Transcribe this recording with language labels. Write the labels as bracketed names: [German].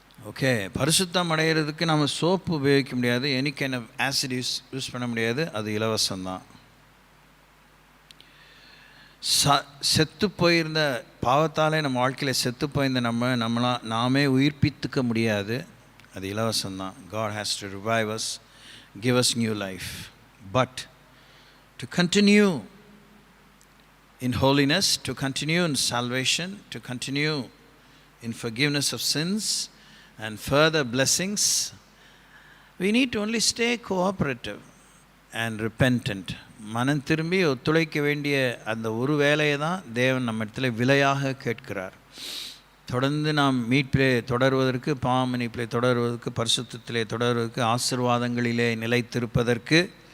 [Tamil] Okay, பரிசுத்தம் அடைகிறதுக்கு நம்ம soap உபயோகிக்க முடியாது, [English] any kind of acid use [Tamil] பண்ண முடியாது, அது இலவசம்தான். செத்து போயிருந்த பாவத்தாலே நம்ம வாழ்க்கையில் செத்து போயிருந்த நாமே உயிர்ப்பித்துக்க முடியாது, அது இலவசம்தான். [English] God has to revive us, give us new life. But to continue in holiness, to continue in salvation, to continue in forgiveness of sins and further blessings, we need to only stay cooperative and repentant. [Tamil] மனம் திரும்பி ஒத்துழைக்க வேண்டிய அந்த ஒரு வேலையை தான் தேவன் நம்ம இடத்துல விலையாக கேட்கிறார். தொடர்ந்து நாம் மீட்பிலே தொடர்வதற்கு, பாவமன்னிப்பிலே தொடர்வதற்கு, பரிசுத்தத்திலே தொடர்வதற்கு, ஆசீர்வாதங்களிலே நிலைத்திருப்பதற்கு.